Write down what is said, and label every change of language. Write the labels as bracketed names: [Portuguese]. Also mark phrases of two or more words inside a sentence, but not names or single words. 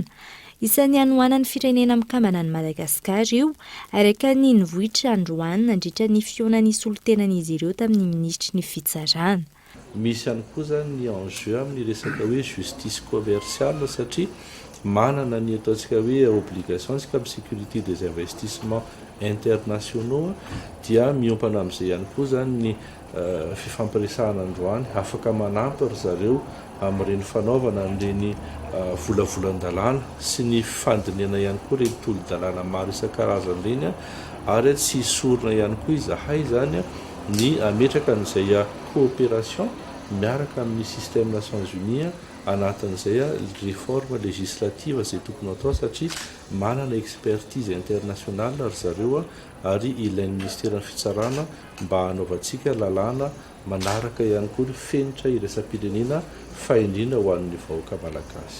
[Malagasy] Isan'ny anoana ny firenena mikambana ny Madagasikara io, araka ny nivohitra androany nandritra ny fionan'ny solotenan'izy ireo tamin'ny ministry ny fitsarana. Misy ihany koa zany ny enjeu amin'ny resaka hoe [French] justice commerciale [Malagasy] satria manana ny ataontsika hoe obligation sika amin'ny [French] sécurité des investissements internationaux [Malagasy] dia miompana amin'izay ihany koa zany ny fifampiresahana androany afaka manampy ry zareo amin'ireny fanaovana an'ireny volavolan-dalàna sy ny fandiniana ihany koa ireny tolo-dalàna maro isan-karazany ireny ary tsy hisorona ihany koa izahay zany ny ametraka an'izay coopération miaraka amin'ny [French] système Nations Unies [Malagasy] anatin'izay [French] réforme législative [Malagasy] izay tokony atao satria manana [French] expertise internationale [Malagasy] ry zareo ary ilain'ny ministère ny fitsarana mba hanaovantsika lalàna manaraka ihany koa ny fenitra iraisam-pirenena faindrina ho an'ny vahoaka malagasy.